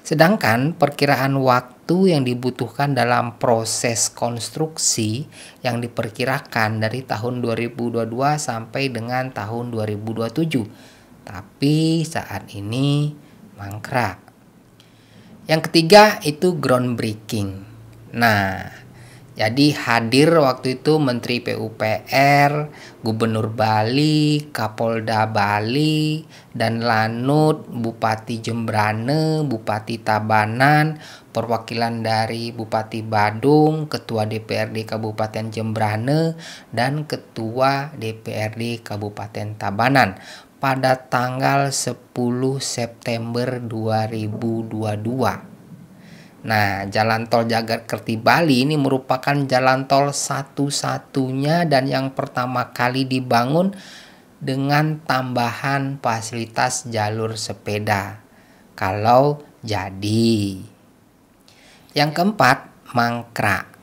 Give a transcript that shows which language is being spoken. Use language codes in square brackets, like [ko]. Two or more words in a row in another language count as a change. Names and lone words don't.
[id] Sedangkan perkiraan waktu yang dibutuhkan dalam proses konstruksi yang diperkirakan dari tahun 2022 sampai dengan tahun 2027. Tapi saat ini mangkrak. Yang ketiga itu groundbreaking. Nah, jadi hadir waktu itu Menteri PUPR, Gubernur Bali, Kapolda Bali, dan Lanut, Bupati Jembrane, Bupati Tabanan, perwakilan dari Bupati Badung, Ketua DPRD Kabupaten Jembrane, dan Ketua DPRD Kabupaten Tabanan pada tanggal 10 September 2022. Nah, jalan tol Jagat Kerti Bali ini merupakan jalan tol satu-satunya dan yang pertama kali dibangun dengan tambahan fasilitas jalur sepeda. Kalau jadi. Yang keempat, mangkrak.